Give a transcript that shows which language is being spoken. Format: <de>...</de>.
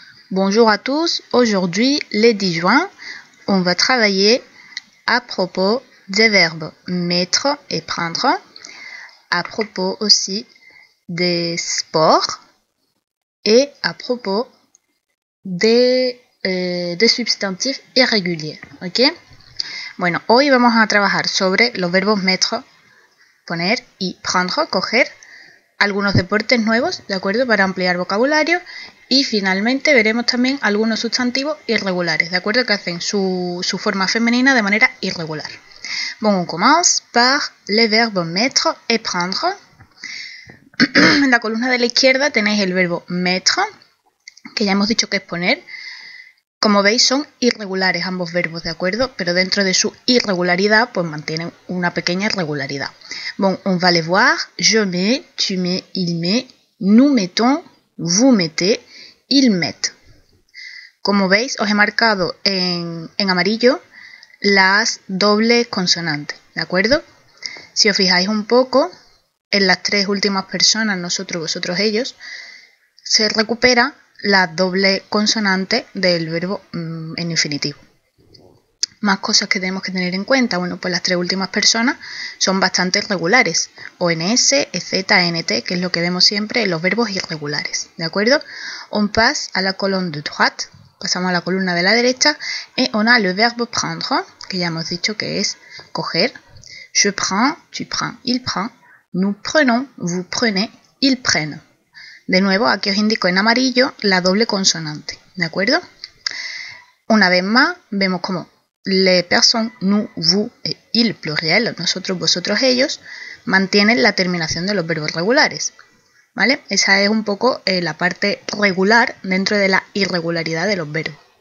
<fr>Bonjour à tous, aujourd'hui, le 10 juin, on va travailler à propos des verbes mettre et prendre, à propos aussi des sports et à propos des sustantifs irréguliers, ¿ok?</fr> <es>Bueno, hoy vamos a trabajar sobre los verbos mettre, poner y prendre, coger, algunos deportes nuevos, ¿de acuerdo? Para ampliar vocabulario. Y finalmente veremos también algunos sustantivos irregulares, ¿de acuerdo? Que hacen su forma femenina de manera irregular.</es> <fr>Bon, on commence par les verbes mettre et prendre.</fr> <es>En la columna de la izquierda tenéis el verbo mettre, que ya hemos dicho que es poner. Como veis son irregulares ambos verbos, ¿de acuerdo? Pero dentro de su irregularidad, pues mantienen una pequeña regularidad.</es> <fr>Bon, on va les voir. Je mets, tu mets, il met, nous mettons, vous mettez, ils mettent.</fr> <es>Como veis, os he marcado en amarillo las dobles consonantes, ¿de acuerdo? Si os fijáis un poco, en las tres últimas personas, nosotros, vosotros, ellos, se recupera la doble consonante del verbo en infinitivo. Más cosas que tenemos que tener en cuenta. Bueno, pues las tres últimas personas son bastante irregulares. ONS, EZ, NT, que es lo que vemos siempre en los verbos irregulares. ¿De acuerdo?</es> <fr>On passe à la colonne de droite.</fr> <es>Pasamos a la columna de la derecha.</es> <fr>Et on a le verbe prendre,</fr> <es>que ya hemos dicho que es coger.</es> <fr>Je prends, tu prends, il prend. Nous prenons, vous prenez, ils prennent.</fr> <es>De nuevo, aquí os indico en amarillo la doble consonante, ¿de acuerdo? Una vez más, vemos como</es> <fr>les personnes, nous, vous et il, pluriel,</fr> <es>nosotros, vosotros, ellos, mantienen la terminación de los verbos regulares, ¿vale? Esa es un poco la parte regular dentro de la irregularidad de los verbos.</es>